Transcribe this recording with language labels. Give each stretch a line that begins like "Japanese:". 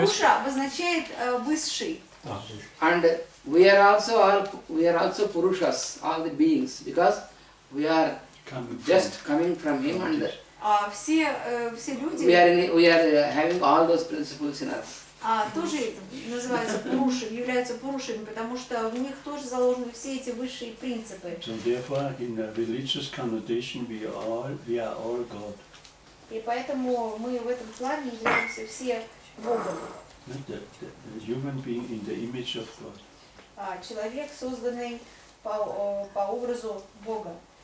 Russian: Purusha обозначает высший.
English: And we are also Purushas, all the beings, because we are Coming just coming from him, and
Russian: Все люди
English: we are having all those principles in us.
Russian: тоже называются пуруши, являются пурушами, потому что в них тоже заложены все эти высшие принципы.
English: So therefore, in a religious connotation, we are all God.
Russian: И поэтому мы в этом плане являемся все Богом.
English: The human being in the image of God.
Russian: Человек, созданный по образу Бога.